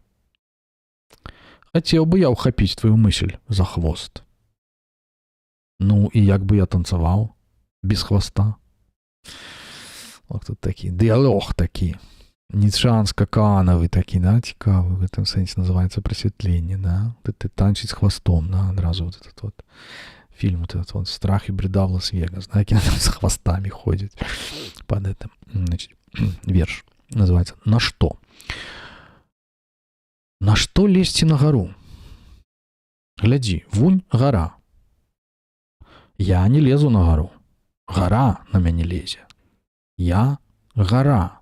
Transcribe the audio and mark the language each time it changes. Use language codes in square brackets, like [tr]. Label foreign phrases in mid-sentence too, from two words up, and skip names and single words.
[be] Хацеў бы я ўхапіць тваю мысль за хвост. Ну, і як бы я танцаваў без хвоста. Ох, тут такі дыялог такі. Ніцшанска-канавы такі, да, цікавы, в гэтым сэнсе называецца прасвятленне, да. Ты танчыць з хвостом, да, адразу [ru] вот этот вот фильм, вот этот вот «Страх и бреда в Лас-Вегас», [be] да, які там з хвостами ходзяць [ru] под этим. Значит, [be] верш называецца «На што?». На што лезці на гару? Глядзі, вунь гара. Я не лезу на гару. Гара на мяне лезе. Я гара.